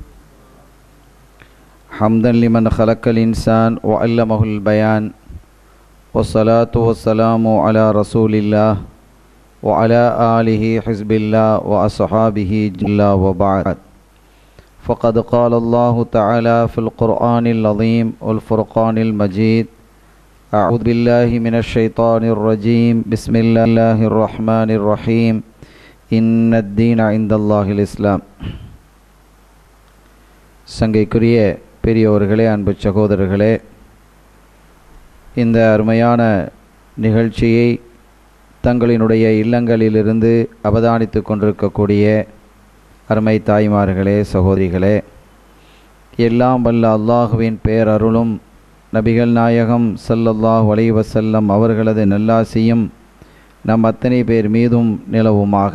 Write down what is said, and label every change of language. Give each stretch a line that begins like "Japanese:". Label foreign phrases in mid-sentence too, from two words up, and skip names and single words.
Arabic: حمدا لمن خلق الإنسان وعلمه البيان والصلاة والسلام على رسول الله وعلى آله حزب الله وأصحابه جلة وبعد. فقد قال الله تعالى في القرآن العظيم والفرقان المجيد. أعوذ بالله من الشيطان الرجيم. بسم الله الرحمن الرحيم. إن الدين عند الله الإسلام.
Tamil: சங்கைக்குரிய பெரியோர்களே, அன்பு சகோதரர்களே, இந்த அருமையான நிகழ்ச்சியை தங்களினுடைய இல்லங்களிலிருந்து அவதானித்து கொண்டிருக்கக்கூடிய அருமை தாய்மார்களே, சகோதரிகளே, எல்லாம் வல்ல அல்லாஹுவின் பேரருளும் நபிகள் நாயகம்
Arabic: صلى الله عليه وسلم
Tamil: அவர்களது நல்லாசியும் நம் அத்தனை பேர் மீதும் நிலவுமாக.